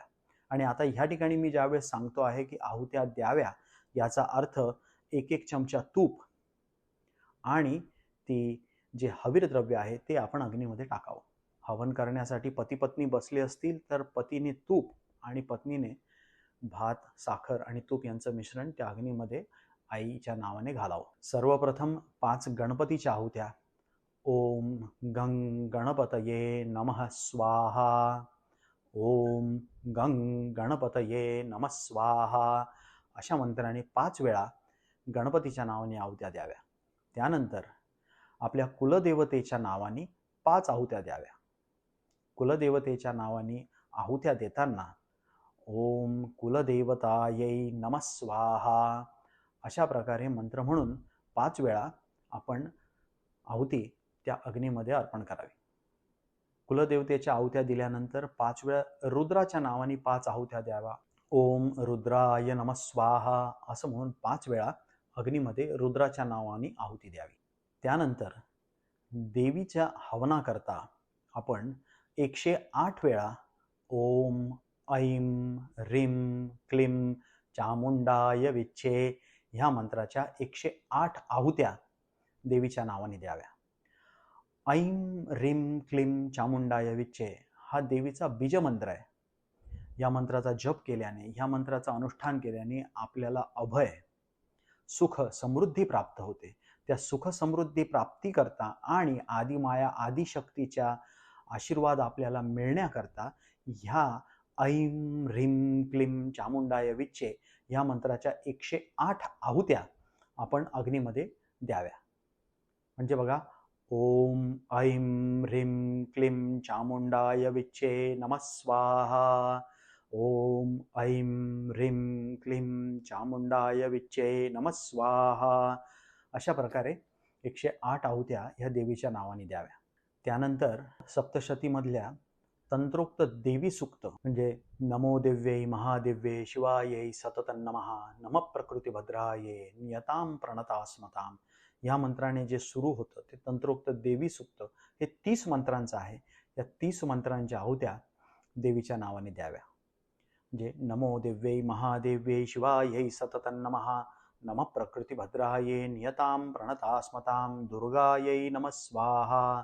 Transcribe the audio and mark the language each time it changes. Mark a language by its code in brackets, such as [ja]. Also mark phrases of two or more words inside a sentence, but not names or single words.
[mr] आणि आता ह्या ठिकाणी मी ज्यावेळेस सांगतो आहे की आहुत्या द्याव्या याचा अर्थ 1-1 चमचा तूप आणि ती जे हवीर द्रव्य आहे ते आपण अग्नीमध्ये टाकावं. हवन करण्यासाठी पती पत्नी बसले असतील तर पतीने तूप आणि पत्नीने भात साखर आणि तूप यांचं मिश्रण त्या अग्नीमध्ये आईच्या नावाने घालावं. सर्वप्रथम 5 गणपतीच्या आहुत्या. [sa] ओम गंग गणपतये नमः स्वाहा, ओम गंग गणपतये नमः स्वाहा [mr] अशा मंत्राने 5 वेळा गणपतीच्या नावाने आहुत्या द्याव्या. त्यानंतर आपल्या कुलदेवतेच्या नावाने 5 आहुत्या द्याव्या. कुलदेवतेच्या नावाने आहुत्या देताना [sa] ओम कुलदेवतायै नमः स्वाहा [mr] अशा प्रकारे मंत्र म्हणून 5 वेळा आपण आहुती त्या अग्नीमध्ये अर्पण करावी. कुलदेवतेच्या आहुत्या दिल्यानंतर 5 वेळा रुद्राच्या नावाने 5 आहुत्या द्यावा. [sa] ओम रुद्राय नमः स्वाहा [mr] असं म्हणून 5 वेळा अग्नीमध्ये रुद्राच्या नावाने आहुती द्यावी. त्यानंतर देवीच्या हवनाकरता आपण 108 वेळा [sa] ओम ऐं ह्रीं क्लीं चामुंडाय विच्छे [mr] ह्या मंत्राच्या 108 आहुत्या देवीच्या नावाने द्याव्या. [sa] ऐं ह्रीं क्लीं चामुंडाय विच्चे [mr] हा देवीचा बीजमंत्र आहे. या मंत्राचा जप केल्याने, ह्या मंत्राचं अनुष्ठान केल्याने आपल्याला अभय, सुख, समृद्धी प्राप्त होते. त्या सुख समृद्धी प्राप्ती करता आणि आदिमाया आदिशक्तीच्या आशीर्वाद आपल्याला मिळण्याकरता ह्या [sa] ऐं ह्रीं क्लीं चामुंडाय विच्चे [mr] ह्या मंत्राच्या 108 आहुत्या आपण अग्नीमध्ये द्याव्या. म्हणजे बघा, [sa] ओम ऐं ह्रीं क्लीं चामुंडाय विच्चे नमः स्वाहा. ओम ऐं ह्रीं क्लीं चामुंडाय विच्चे नमः स्वाहा. [mr] अशा प्रकारे 108 आहुत्या ह्या देवीच्या नावाने द्याव्या. त्यानंतर सप्तशतीमधल्या तंत्रोक्त देवी सूक्त म्हणजे [sa] नमो दिव्यै महादिव्ये शिवायै सततं नमः नमः प्रकृतिभद्राये नियतां प्रणतास्मतां [mr] ह्या मंत्राने जे सुरू होतं ते तंत्रोक्त देवी सूक्त हे 30 मंत्रांचं आहे. या 30 मंत्रांच्या आहुत्या देवीच्या नावाने द्याव्या. म्हणजे [sa] नमो दिव्यै महादेव्यै शिवायै सततं नमः नमः प्रकृतिभद्राये नियतां प्रणतास्मतां दुर्गायै नमः स्वाहा.